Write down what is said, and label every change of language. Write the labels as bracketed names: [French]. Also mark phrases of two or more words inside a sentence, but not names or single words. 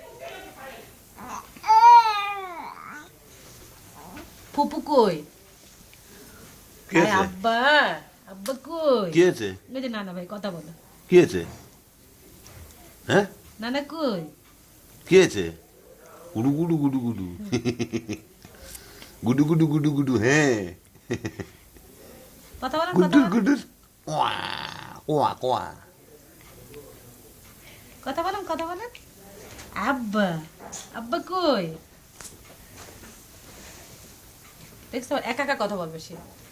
[Bangla] ফুপু কই? কি আরে আছে? আব্বা, আব্বা কই? কি আছে? এই যে নানা ভাই কথা বলো। কি আছে? হ্যাঁ, নানা কই? কি আছে? গুডু গুডু গুডু গুডু গুডু গুডু গুডু গুডু, হ্যাঁ, কথা বলেন, কথা গুডুর বলেন, গুডুর, ওয়া ওয়া কোয়া। কথা বলেন, কথা বলেন। আব্বা, আব্বা কই? দেখছো একা একা কথা বলবে সে।